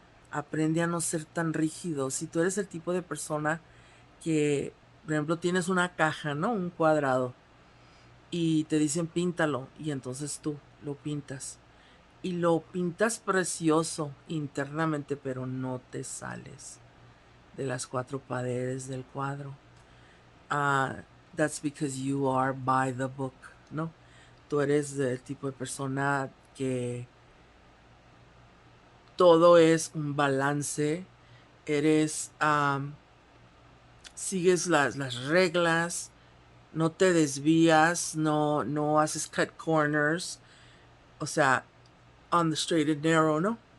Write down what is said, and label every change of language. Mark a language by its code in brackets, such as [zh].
[es] Aprende a no ser tan rígido. Si tú eres el tipo de persona que, por ejemplo, tienes una caja, ¿no? Un cuadrado. Y te dicen píntalo. Y entonces tú lo pintas. Y lo pintas precioso internamente, pero no te sales de las cuatro paredes del cuadro. [en] Uh, that's because you are by the book, [es] ¿no? Tú eres del tipo de persona que todo es un balance. Eres, sigues las reglas, no te desvías, no haces [en] cut corners, [es] o sea, [en] on the straight and narrow, [es] ¿no?